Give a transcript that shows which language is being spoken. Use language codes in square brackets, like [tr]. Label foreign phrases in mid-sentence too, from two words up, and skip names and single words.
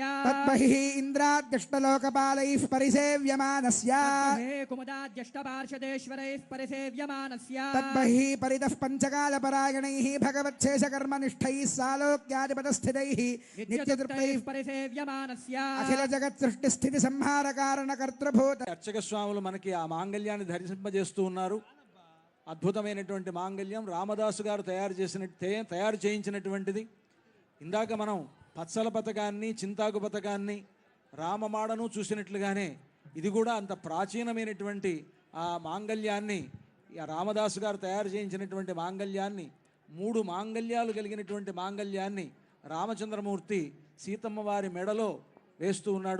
[sa] तद्बहिः इन्द्राद्यष्टलोकपालैः परिसेव्यमानस्य कुमुदाद्यष्टपार्षदेश्वरैः परिसेव्यमानस्य तद्बहिः परितः पञ्चकालपरायणैः भगवच्छेषकर्मनिष्ठैः सालोक्यादिपदस्थितैः नित्यतृप्तैः परिसेव्यमानस्य अखिल जगत् सृष्टि स्थिति संहार कारण कर्तृभूत [te] అర్చక స్వాములు మనకి ఆ మాంగళ్యాన్ని ధరింపజేస్తూ ఉన్నారు. అద్భుతమైనటువంటి మాంగళ్యం రామదాసు గారు తయారు చేయించినటువంటిది. ఇందాక మనం పచ్చల పథకాన్ని చింతాకు పథకాన్ని రామమాడను చూసినట్లుగానే ఇది కూడా అంత ప్రాచీనమైనటువంటి ఆ మాంగళ్యాన్ని రామదాసు గారు తయారు చేయించినటువంటి మాంగళ్యాన్ని 3 మాంగళ్యాలు కలిగినటువంటి మాంగళ్యాన్ని రామచంద్రమూర్తి సీతమ్మ వారి మెడలో వేస్తూ ఉన్నాడు.